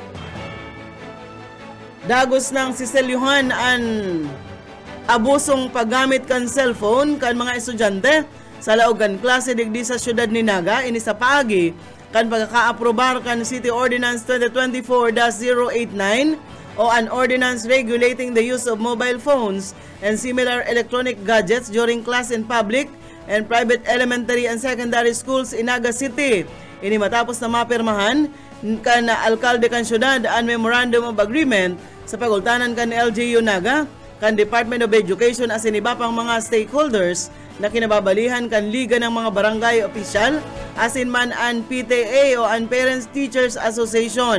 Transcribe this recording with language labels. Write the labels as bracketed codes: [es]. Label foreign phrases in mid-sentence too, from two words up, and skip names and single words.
[bik] Dagos ng siselyuhan ang abusong paggamit kan cellphone kan mga estudyante sa laogan klase digdi sa syudad ni Naga. Ini sa paagi kan pagkaka-aprobar kan City Ordinance 2024-089 o an [en] ordinance regulating the use of mobile phones and similar electronic gadgets during class in public and private elementary and secondary schools in Naga City. [bik] Ini matapos na mapirmahan kan alkalde kan syudad ang [en] Memorandum of Agreement [bik] sa pagultanan kan LGU Naga, kan Department of Education asin iba pang mga stakeholders na kinababalihan kan Liga ng mga Barangay Opisyal asin man ang PTA o ang Parents Teachers Association.